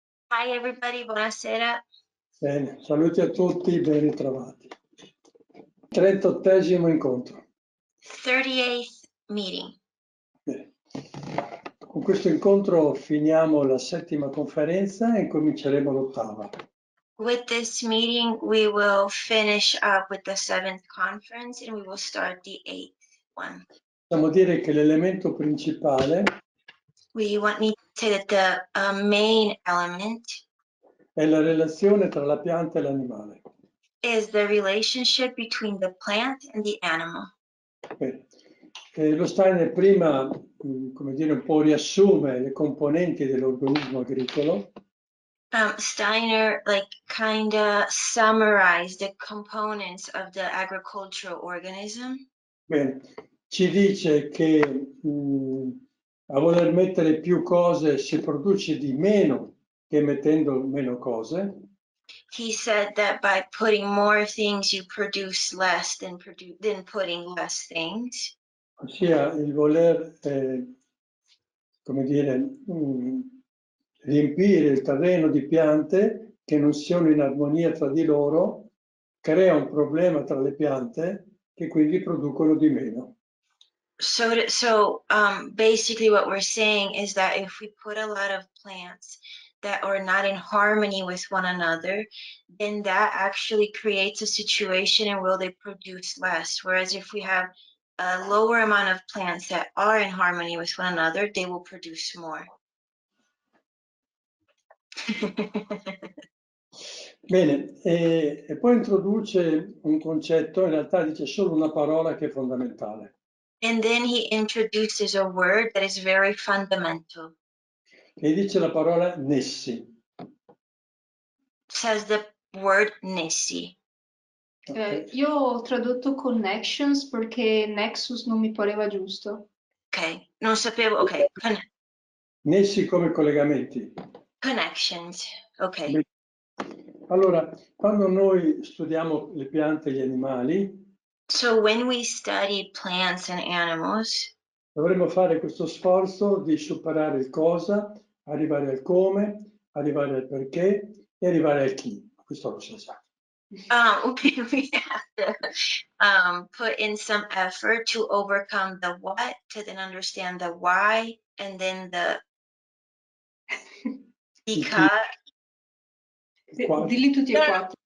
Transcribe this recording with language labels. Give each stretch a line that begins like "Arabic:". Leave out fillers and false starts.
English: Hi everybody,
Italian: buonasera. Bene, saluti a tutti, ben ritrovati. 38esimo incontro.
English: 38th meeting.
Italian: Bene. Con questo incontro finiamo la 7ª conferenza e incominceremo l'8ª.
English: With this meeting, we will finish up with the 7th conference and we will start the 8th one.
Italian: Possiamo dire che l'elemento principale
English: Need to say that the main element
Italian: è la relazione tra la pianta e l'animale.
English: is the relationship between the plant and the animal.
Italian: Bene. Lo Steiner prima, come dire, un po' riassume le componenti dell'organismo agricolo.
English: Steiner kind of summarized the components of the agricultural organism.
Italian: Bene, ci dice che a voler mettere più cose si produce di meno che mettendo meno cose.
English: He said that by putting more things, you produce less than putting less things.
Italian: Ossia il voler, come dire, riempire il terreno di piante che non siano in armonia tra di loro crea un problema tra le piante che quindi producono di meno.
English: So basically what we're saying is that if we put a lot of plants that are not in harmony with one another, then that actually creates a situation in where they produce less. Whereas if we have a lower amount of plants that are in harmony with one another, they will produce more.
Italian: Bene, e poi introduce un concetto, in realtà dice solo una parola che è fondamentale.
English: And then he introduces a word that is very fundamental.
Italian: E dice la parola nessi.
English: Says the word nessi.
Italian: Io ho tradotto connections perché nexus non mi pareva giusto. Ok, non sapevo, ok. Nessi come collegamenti.
English: Connections, ok.
Italian: Allora, quando noi studiamo le piante e gli animali,
English: So when we study plants and animals,
Italian: dovremmo fare questo sforzo di superare il cosa, arrivare al come, arrivare al perché e arrivare al chi. Questo lo sa già.
English: we have to put in some effort to overcome the what, to then understand the why, and then the because.
Italian: Dilli tutti e quattro.